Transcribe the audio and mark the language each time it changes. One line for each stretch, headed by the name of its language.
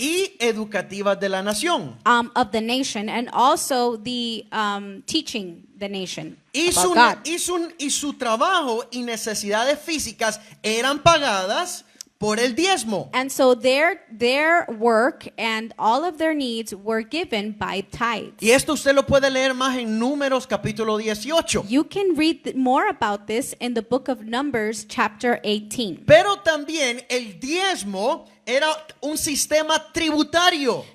Spanish: Y educativas de la nación.
English: of the nation, and also the teaching the nation
Spanish: Y
English: about God.
Spanish: su trabajo y necesidades físicas eran pagadas por el diezmo.
English: And so their work and all of their needs were given by tithes.
Spanish: Y esto usted lo puede leer más en Números capítulo 18.
English: You can read more about this in the book of Numbers chapter 18.
Spanish: Pero también el diezmo era un sistema tributario.